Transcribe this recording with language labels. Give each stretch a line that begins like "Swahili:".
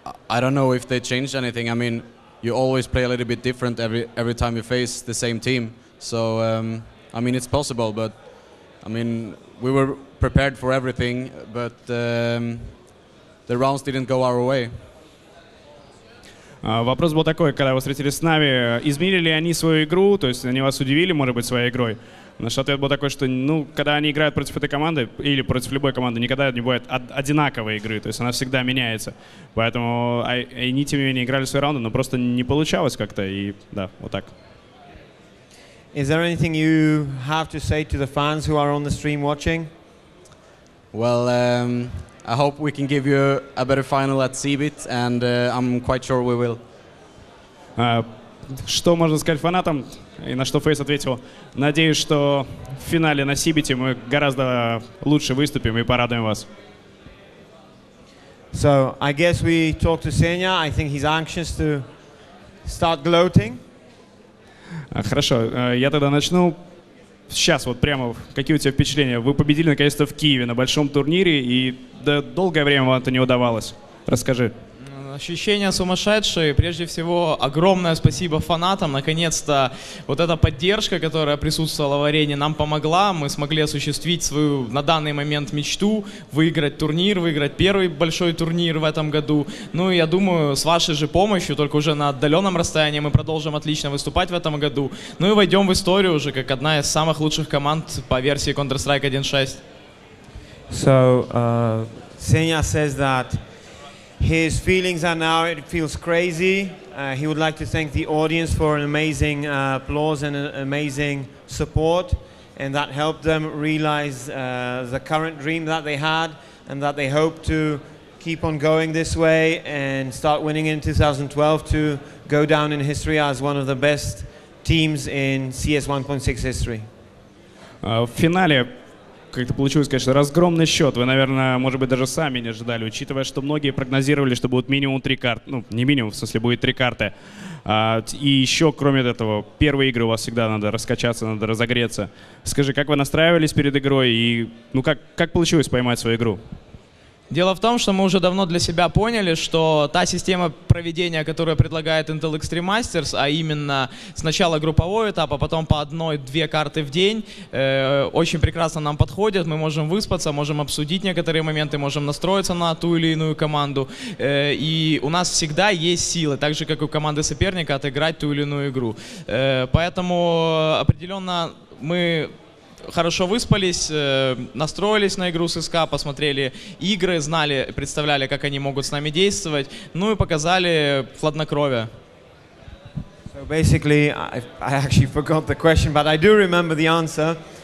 English: I don't know if they changed anything. I mean, you always play a little bit different every time you face the same team. So, I mean, it's possible, but I mean, we were prepared for everything, but the rounds didn't go our way.
Russian: Вопрос был такой, когда вы встретились с NaVi, изменили ли они свою игру, то есть они вас удивили, может быть, своей игрой? Наш ответ был такой, что, когда они играют против этой команды или против любой команды, никогда не бывает одинаковой игры, то есть она всегда меняется. Поэтому они, тем не менее, играли свои раунды, но просто не получалось как-то, и да, вот так.
English: Is there anything you have to say to the fans who are on the stream watching? Well, I hope we can give you a better final at CBIT, and I'm quite sure we will.
Russian: Что можно сказать фанатам? И на что Фейс ответил: надеюсь, что в финале на CBIT мы гораздо лучше выступим и порадуем вас.
English: So I guess we talked to Senya. I think he's anxious to start gloating.
Russian: Хорошо, я тогда начну. Сейчас вот прямо, какие у тебя впечатления? Вы победили наконец-то в Киеве на большом турнире, и долгое время вам это не удавалось. Расскажи. Ощущения сумасшедшие. Прежде всего, огромное спасибо фанатам. Наконец-то вот эта поддержка, которая присутствовала в арене, нам помогла. Мы смогли осуществить свою на данный момент мечту, выиграть турнир, выиграть первый большой турнир в этом году. Ну и я думаю, с вашей же помощью, только уже на отдаленном расстоянии, мы продолжим отлично выступать в этом году. Ну и войдем в историю уже как одна из самых лучших команд по версии Counter-Strike 1.6.
English: So, Senya says that his feelings are now, it feels crazy. He would like to thank the audience for an amazing applause and an amazing support, and that helped them realize the current dream that they had, and that they hope to keep on going this way and start winning in 2012 to go down in history as one of the best teams in CS 1.6 history.
Russian: В финале как-то получилось, конечно, разгромный счет. Вы, наверное, может быть, даже сами не ожидали, учитывая, что многие прогнозировали, что будет минимум 3 карты. Ну, не минимум, в смысле, будет 3 карты. И еще, кроме этого, первые игры у вас всегда надо раскачаться, надо разогреться. Скажи, как вы настраивались перед игрой и как получилось поймать свою игру? Дело в том, что мы уже давно для себя поняли, что та система проведения, которую предлагает Intel Extreme Masters, а именно сначала групповой этап, а потом по 1-2 карты в день, очень прекрасно нам подходит. Мы можем выспаться, можем обсудить некоторые моменты, можем настроиться на ту или иную команду. И у нас всегда есть силы, так же, как и у команды соперника, отыграть ту или иную игру. Поэтому определенно мы хорошо выспались, настроились на игру с СК, посмотрели игры, знали, представляли, как они могут с нами действовать, ну и показали хладнокровие.
English: So basically, I actually forgot the question, but I do remember the answer.